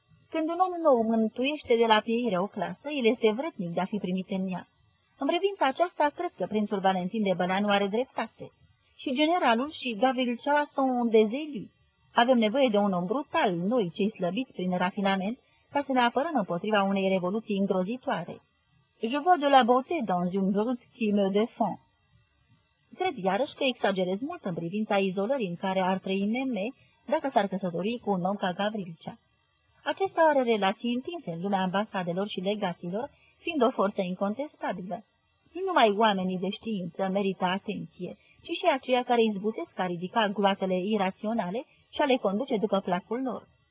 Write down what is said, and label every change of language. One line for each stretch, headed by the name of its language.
Romanian: Când un om nou mântuiește de la pieire o clasă, el este vrednic de a fi primit în ea. În privința aceasta, cred că prințul Valentin de Băleanu are dreptate. Și generalul și Gavrilcea sunt un dezeliu. Avem nevoie de un om brutal, noi cei slăbiți prin rafinament, ca să ne apărăm împotriva unei revoluții îngrozitoare.
French: Je vois de la beauté dans une brute qui me défend.
Romanian: Cred iarăși că exagerez mult în privința izolării în care ar trăi Meme dacă s-ar căsători cu un om ca Gavrilcea. Acesta are relații întinse în lumea ambasadelor și legaților, fiind o forță incontestabilă. Numai oamenii de știință merită atenție, ci și aceia care izbutesc a ridica gloatele iraționale și a le conduce după placul lor.